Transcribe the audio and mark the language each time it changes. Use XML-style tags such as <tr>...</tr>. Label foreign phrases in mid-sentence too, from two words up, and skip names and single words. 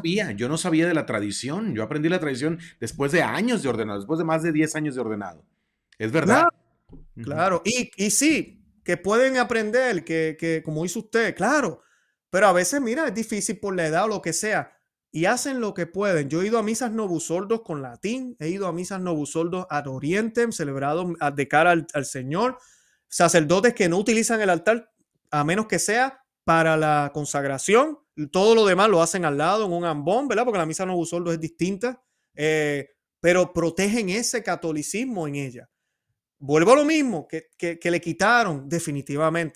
<es>yo no sabía de la tradición. Yo aprendí la tradición después de años de ordenado, después de más de 10 años de ordenado. Es verdad. Claro, Ujú. claro. Y sí, que pueden aprender, que como hizo usted, claro. Pero a veces, mira, es difícil por la edad o lo que sea. Y hacen lo que pueden. Yo he ido a misas novusordos con latín, he ido a misas novusordos</es> <la>ad orientem,</la> <es>celebrados de cara al Señor. Sacerdotes que no utilizan el altar a menos que sea para la consagración. Todo lo demás lo hacen al lado, en un ambón, ¿verdad? Porque la misa novusordos es distinta. Pero protegen ese catolicismo en ella. Vuelvo a lo mismo que le quitaron definitivamente.</es>